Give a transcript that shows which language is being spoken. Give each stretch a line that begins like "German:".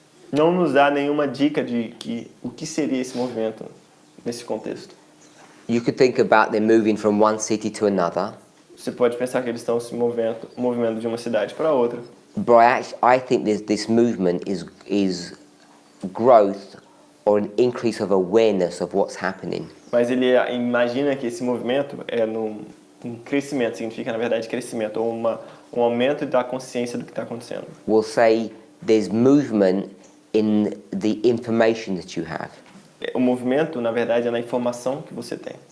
Portuguese: Não nos dá nenhuma dica de o que seria esse movimento nesse contexto.
English: You could think about them moving from one city to another,
Portuguese: Você pode pensar que eles estão se movendo de uma cidade para outra.
English: but I think this movement is growth or an increase of awareness of what's happening.
Portuguese: Mas ele imagina que esse movimento é um crescimento, significa na verdade crescimento, ou um aumento da consciência do que está acontecendo.
English: We'll say there's movement in the information that you have.
Portuguese: O movimento, na verdade, é na informação que você tem.